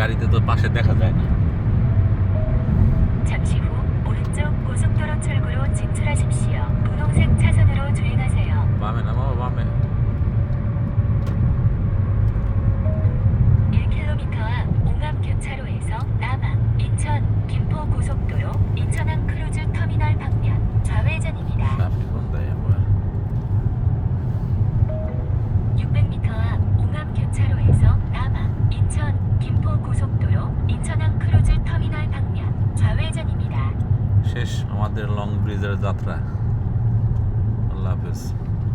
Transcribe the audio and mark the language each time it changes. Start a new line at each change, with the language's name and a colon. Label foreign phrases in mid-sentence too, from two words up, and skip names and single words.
Bangla: তো পাশে দেখা যায় না।
Korean: 잠시 후 오른쪽 고속도로 출구로 진출하십시오. 분홍색 차선으로 주행하세요.
Bangla: বামে না বাবা, বামে।
Korean: 1km 앞 옹암 교차로에서 남항, 인천, 김포 고속도로, 인천항 크루즈 터미널 방면 좌회전입니다.
Bangla: ট্রাফিক কোন দেয় 뭐야?
Korean: 600m 앞 옹암 교차로에서 남항, 인천, 김포 고속도로, 인천항 크루즈 터미널 방면 좌회전입니다.
Bangla: শেষ আমাদের
English: long bridge
Bangla: যাত্রা। আল্লাহ হাফেজ।